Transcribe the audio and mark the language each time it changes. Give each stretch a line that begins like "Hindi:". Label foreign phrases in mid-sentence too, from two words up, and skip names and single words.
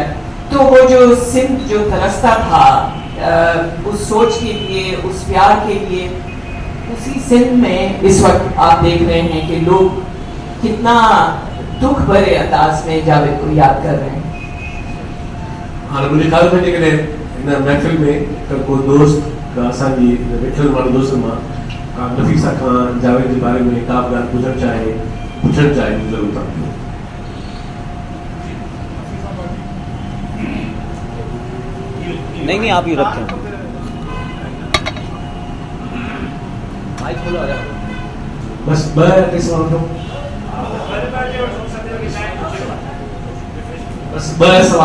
Urdu: تو وہ جو سندھ جو ترستا تھا اس سوچ کے لیے، اس پیار کے لیے، اسی سندھ میں اس وقت آپ دیکھ رہے ہیں کہ لوگ کتنا دکھ بھرے انداز میں جاوید کو یاد کر رہے ہیں. ہاں مجھے خیال ہے کہ ان محفل میں کوئی دوست کا
Sindhi: असांजी वेठल वारे दोस्त मां नफ़ीसा खान जावेद
Urdu: کے بارے میں
Sindhi: का ॻाल्हि पुछणु चाहे ज़रूर था.
Urdu: نہیں آپ ہی رکھیں. بس بس سوال